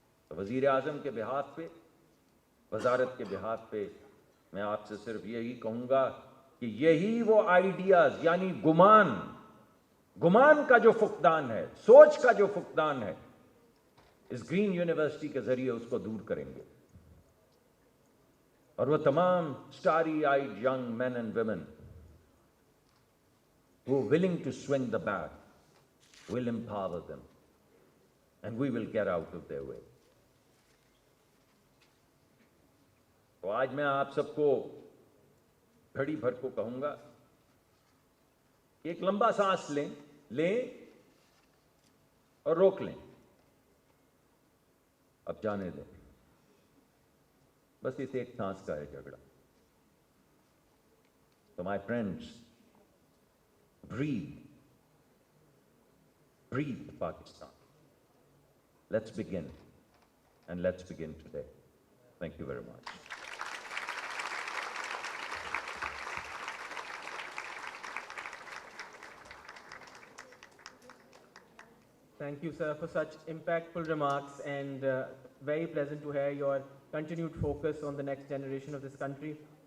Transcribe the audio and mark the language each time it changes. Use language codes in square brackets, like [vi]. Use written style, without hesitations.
[ur] تو وزیر اعظم کے بہاف پہ, وزارت کے بہاف پہ میں آپ سے صرف یہی کہوں گا کہ یہی وہ آئیڈیاز, یعنی گمان کا جو فقدان ہے, سوچ کا جو فقدان ہے, اس گرین یونیورسٹی کے ذریعے اس کو دور کریں گے. اور وہ تمام [en] starry eyed young men and women who are willing to swing the bat, will empower them, and we will get out of their way. [ur] تو آج میں آپ سب کو گھڑی بھر کو کہوں گا کہ ایک لمبا سانس لیں اور روک لیں, اب جانے دیں. بس اس ایک سانس کا ہے جھگڑا. [en] تو my friends, breathe Pakistan. Let's begin, and let's begin today. Thank you very much. Thank you, sir, for such impactful remarks, and very pleasant to hear your continued focus on the next generation of this country.